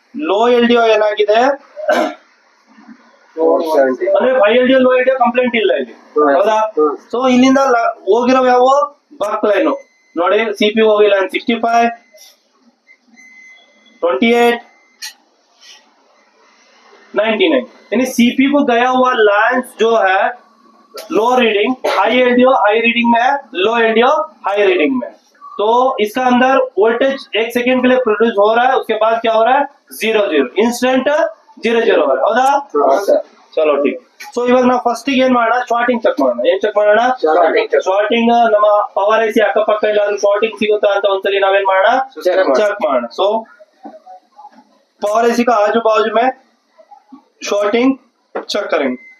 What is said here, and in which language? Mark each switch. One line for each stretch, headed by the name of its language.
Kannada: Low L D O ಏನಾಗಿದೆ ಅಂದ್ರೆ high L D O low L D O complaint ಇಲ್ಲ ಇಲ್ಲಿ, ಹೌದಾ. ಸೊ ಇಲ್ಲಿಂದ ಹೋಗಿರೋ ಯಾವ ಬಕ್ ಲೈನ್ ನೋಡಿ, ಸಿ ಪಿ ಹೋಗಿಲ್ಲ 65, 28, 99.
Hindi: यानी सीपी को गया हुआ लाइंस जो है लो reading, high LDO high reading में है, लो एलडीओ हाई रीडिंग में. तो इसका अंदर वोल्टेज 1 सेकेंड के लिए प्रोड्यूस हो रहा है, उसके बाद क्या हो रहा है, 0 0 इंस्टेंट 0 0 हो रहा है, ಹೌದಾ. ಚಲೋ ಠೀಕ್.
Kannada: ಸೊ ಇವಾಗ ನಾವು ಫಸ್ಟ್ ಏನ್ ಮಾಡೋಣ, ಶಾರ್ಟಿಂಗ್ ಚೆಕ್ ಮಾಡೋಣ. ಏನ್ ಚೆಕ್ ಮಾಡೋಣ, ಶಾರ್ಟಿಂಗ್. ನಮ್ಮ ಪವರ್ ಐಸಿ ಅಕ್ಕಪಕ್ಕ ಇಲ್ಲ ಶಾರ್ಟಿಂಗ್ ಸಿಗುತ್ತಾ ಅಂತ ಒಂದ್ಸಲಿ ನಾವೇನ್ ಮಾಡೋಣ, ಚೆಕ್ ಮಾಡೋಣ.
Hindi: ಸೊ पॉवर एसी का आजू बाजू में शॉर्टिंग चेक करेंगे.